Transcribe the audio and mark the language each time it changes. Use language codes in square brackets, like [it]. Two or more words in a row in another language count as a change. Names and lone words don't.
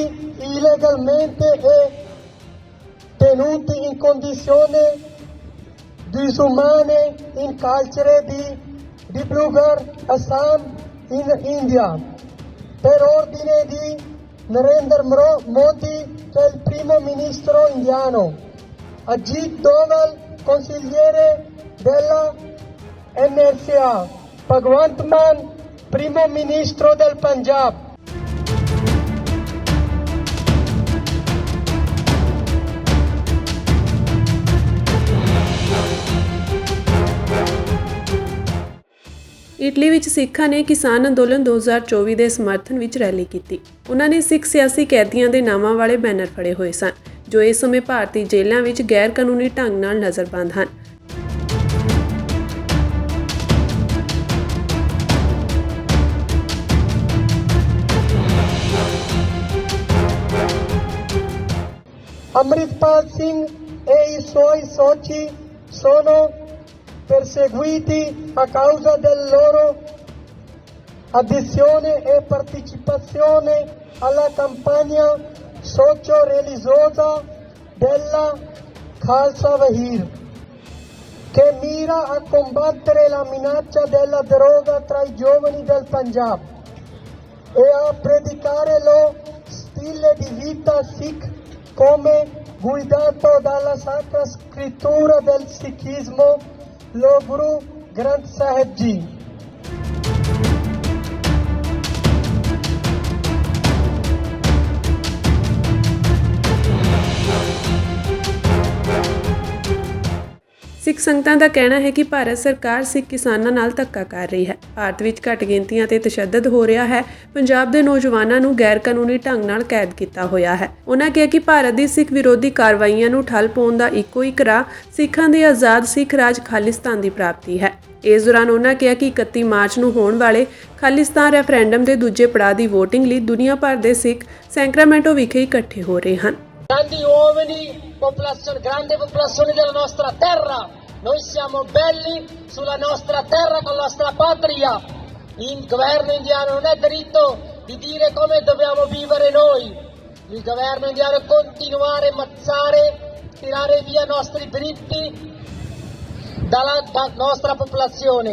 [it] illegalmente e tenuti in condizioni disumane in carcere di Dibrugarh, Assam, in India, per ordine di Narendra Modi, che è il primo ministro indiano, Ajit Doval, consigliere della NRCA, Bhagwant Mann, primo ministro del Punjab. [pa] ਇਟਲੀ ਵਿੱਚ ਸਿੱਖਾਂ ਨੇ ਕਿਸਾਨ ਅੰਦੋਲਨ 2024 ਦੇ ਸਮਰਥਨ ਵਿੱਚ ਰੈਲੀ ਕੀਤੀ। ਉਹਨਾਂ ਨੇ ਸਿੱਖ ਸਿਆਸੀ ਕੈਦੀਆਂ ਦੇ ਨਾਵਾਂ ਵਾਲੇ ਬੈਨਰ ਫੜੇ ਹੋਏ ਸਨ, ਜੋ ਇਸ ਸਮੇਂ ਭਾਰਤੀ ਜੇਲ੍ਹਾਂ ਵਿੱਚ ਗੈਰ ਕਾਨੂੰਨੀ ਢੰਗ ਨਾਲ ਨਜ਼ਰਬੰਦ ਹਨ। [it] Amritpal Singh e i suoi soci sono perseguiti a causa della loro adesione e partecipazione alla campagna socio-religiosa della Khalsa Wahir, che mira a combattere la minaccia della droga tra i giovani del Punjab e a predicare lo stile di vita Sikh come guidato dalla Sacra Scrittura del Sikhismo, lo Guru Granth Sahib Ji। [pa] ਸਿੱਖ ਸੰਗਤਾਂ ਦਾ ਕਹਿਣਾ ਹੈ ਕਿ ਭਾਰਤ ਸਰਕਾਰ ਸਿੱਖ ਕਿਸਾਨਾਂ ਨਾਲ ਧੱਕਾ ਕਰ ਰਹੀ ਹੈ। ਭਾਰਤ ਵਿੱਚ ਘੱਟ ਗਿਣਤੀਆਂ ਤੇ ਤਸ਼ੱਦਦ ਹੋ ਰਿਹਾ ਹੈ। ਪੰਜਾਬ ਦੇ ਨੌਜਵਾਨਾਂ ਨੂੰ ਗੈਰ ਕਾਨੂੰਨੀ ਢੰਗ ਨਾਲ ਕੈਦ ਕੀਤਾ ਹੋਇਆ ਹੈ। ਉਹਨਾਂ ਕਿਹਾ ਕਿ ਭਾਰਤ ਦੀ ਸਿੱਖ ਵਿਰੋਧੀ ਕਾਰਵਾਈਆਂ ਨੂੰ ਠੱਲ ਪਾਉਣ ਦਾ ਇੱਕੋ ਇੱਕ ਰਾਹ ਸਿੱਖਾਂ ਦੇ ਆਜ਼ਾਦ ਸਿੱਖ ਰਾਜ ਖਾਲਿਸਤਾਨ ਦੀ ਪ੍ਰਾਪਤੀ ਹੈ। ਇਸ ਦੌਰਾਨ ਉਹਨਾਂ ਕਿਹਾ ਕਿ 31 ਮਾਰਚ ਨੂੰ ਹੋਣ ਵਾਲੇ ਖਾਲਿਸਤਾਨ ਰੈਫਰੈਂਡਮ ਦੇ ਦੂਜੇ ਪੜਾਅ ਦੀ ਵੋਟਿੰਗ ਲਈ ਦੁਨੀਆ ਭਰ ਦੇ ਸਿੱਖ ਸੈਂਕਰਾਮੈਂਟੋ ਵਿਖੇ ਇਕੱਠੇ ਹੋ ਰਹੇ ਹਨ। [it] Grandi uomini, grande popolazione della nostra terra, noi siamo belli sulla nostra terra con la nostra patria. Il governo indiano non ha diritto di dire come dobbiamo vivere noi. Il governo indiano continuare a ammazzare, tirare via i nostri diritti dalla nostra popolazione.